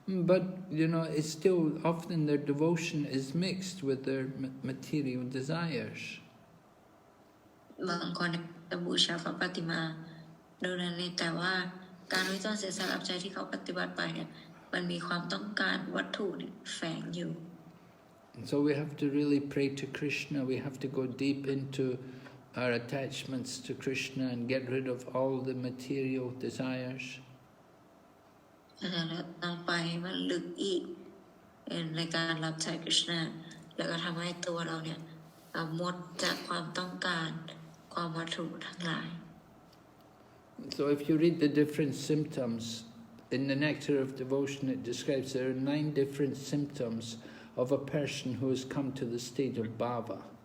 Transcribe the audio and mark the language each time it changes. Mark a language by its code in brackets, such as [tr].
[en] But, you know, it's still often their devotion is mixed with their material desires. [th] บางคนจะบูชาพระปฏิมาดูนั้นนี่แต่ว่าการวิจารณ์เสียสละรับใจที่เขาปฏิบัติไปเนี่ยมันมีความต้องการวัตถุเนี่ยแฝงอยู่ [en] So we have to really pray to Krishna, we have to go deep into our attachments to Krishna and get rid of all the material desires. [th] เราต้องไปมันลึกอีกในการรับใช้คริชนาแล้วก็ทำให้ตัวเราเนี่ยหมดจากความต้องการความวัตถุทั้งหลาย [en] So if you read the different symptoms, in the Nectar of Devotion it describes there are 9 different symptoms of a person who has come to the state of bhava.